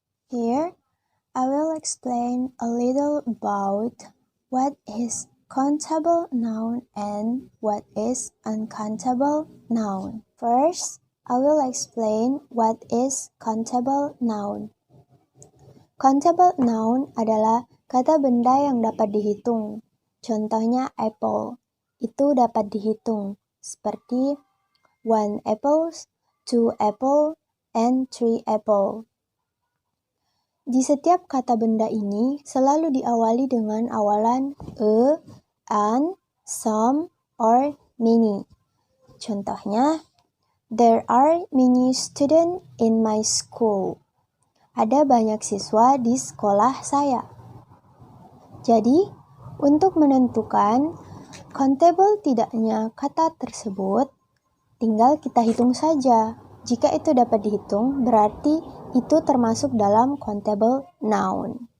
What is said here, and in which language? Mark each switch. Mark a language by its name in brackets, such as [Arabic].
[English] Here, I will explain a little about what is countable noun and what is uncountable noun. First, I will explain what is countable noun. [Indonesian] Countable noun adalah kata benda yang dapat dihitung. Contohnya apple, itu dapat dihitung, seperti 1 apple, 2 apple, and 3 apple. Di setiap kata benda ini selalu diawali dengan awalan a, an, some, or many. Contohnya, [English] there are many students in my school. [Indonesian] Ada banyak siswa di sekolah saya. Jadi, untuk menentukan countable tidaknya kata tersebut, tinggal kita hitung saja. Jika itu dapat dihitung, berarti itu termasuk dalam countable noun.